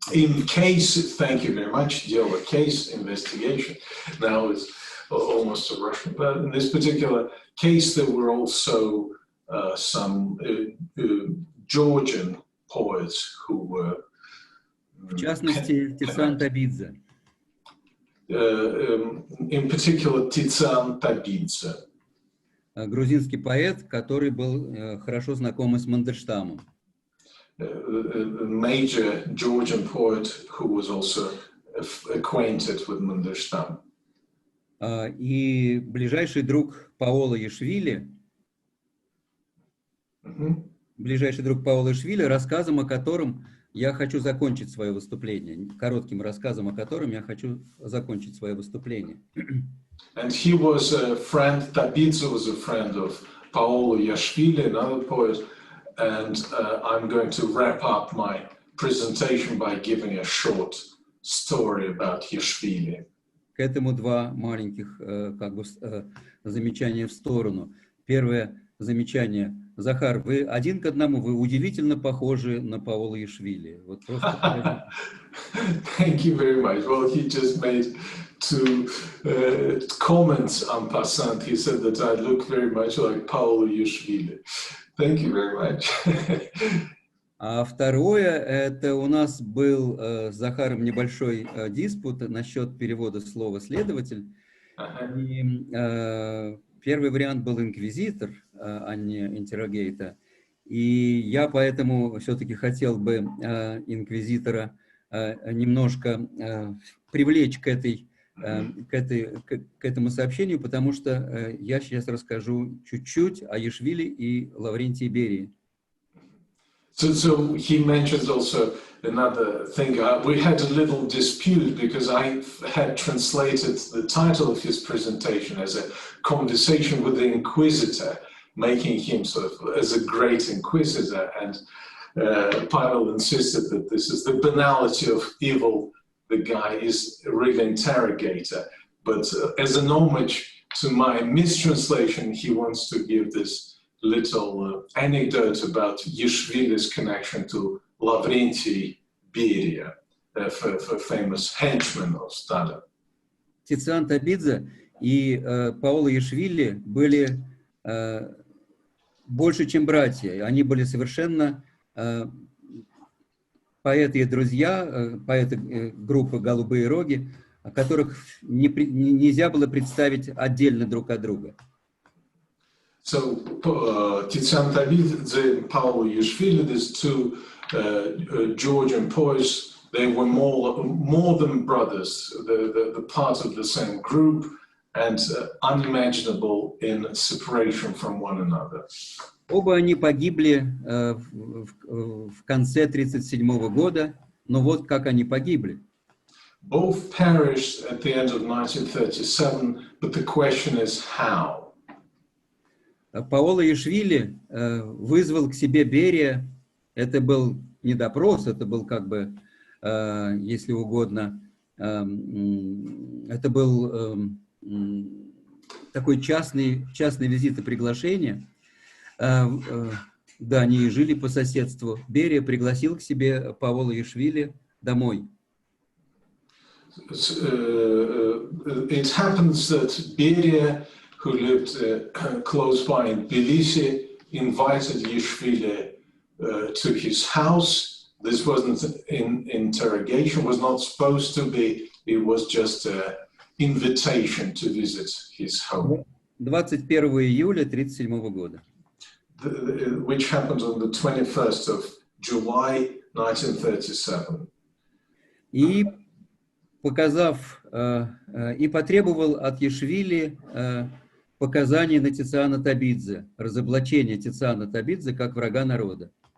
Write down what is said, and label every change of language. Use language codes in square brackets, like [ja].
[en] In case, thank you very much, дело, case, investigation. Now it's almost a Russian, but in this particular case, there were also some Georgian poets who were. [ru] В частности, Тициан Табидзе. [en] In particular, Тициан Табидзе. [ru] Грузинский поэт, который был хорошо знаком с Мандельштамом. [en] A major Georgian poet who was also acquainted with Mandelstam. [ru] И ближайший друг Паола Яшвили, рассказом о котором я хочу закончить свое выступление, коротким рассказом о котором я хочу закончить свое выступление. [en] And he was a friend, Tabidze was a friend of Paolo Yashvili, another poet, and I'm going to wrap up my presentation by giving a short story about Yashvili. [ru] К этому два маленьких как бы замечания в сторону. Первое замечание. Захар, вы один к одному, вы удивительно похожи на Паула Ишвили. Вот просто поразительно. [en] Thank you very much. Well, he just made two comments en passant. He said that I look very much like Paolo Ишвили. Thank you very much. [ru] А второе, это у нас был с Захаром небольшой диспут насчет перевода слова «следователь». И, первый вариант был инквизитор, а не интеррогейтор. И я поэтому все-таки хотел бы инквизитора немножко привлечь к этому сообщению, потому что я сейчас расскажу чуть-чуть о Ишвили и Лаврентии Берии. [en] So he mentioned also another thing. We had a little dispute because I had translated the title of his presentation as a conversation with the Inquisitor, making him sort of as a great Inquisitor. And Pavel insisted that this is the banality of evil. The guy is a real interrogator. But as an homage to my mistranslation, he wants to give this little anecdote about Ишвили's connection to Lavrenti Beria, famous henchman of Stalin. [ru] Тициан Табидзе и Паоло Ишвили были больше, чем братья. Они были совершенно поэты и друзья, поэты группы «Голубые роги», которых нельзя было представить отдельно друг от друга. [en] So Tizian Tabidze and Paolo Ишвили, these two Georgian poets, they were more than brothers, the part of the same group, and unimaginable in separation from one another. [ru] Оба они погибли в конце 1937 года, но вот как они погибли. [en] Both perished at the end of 1937, but the question is how. [ru] Паоло Ишвили вызвал к себе Берия. Это был не допрос, это был как бы, если угодно, это был такой частный визит и приглашение. Да, они жили по соседству. Берия пригласил к себе Паоло Ишвили домой. [en] It happens that Beria, who lived close by in Tbilisi, invited Ишвили to his house. This wasn't an interrogation, was not supposed to be. It was just an invitation to visit his home. [ru] 21 июля 1937 года. [en] Which happened on the 21st of July 1937. [ru] И потребовал от Ишвили показания на Тициана Табидзе, разоблачение Тициана Табидзе как врага народа.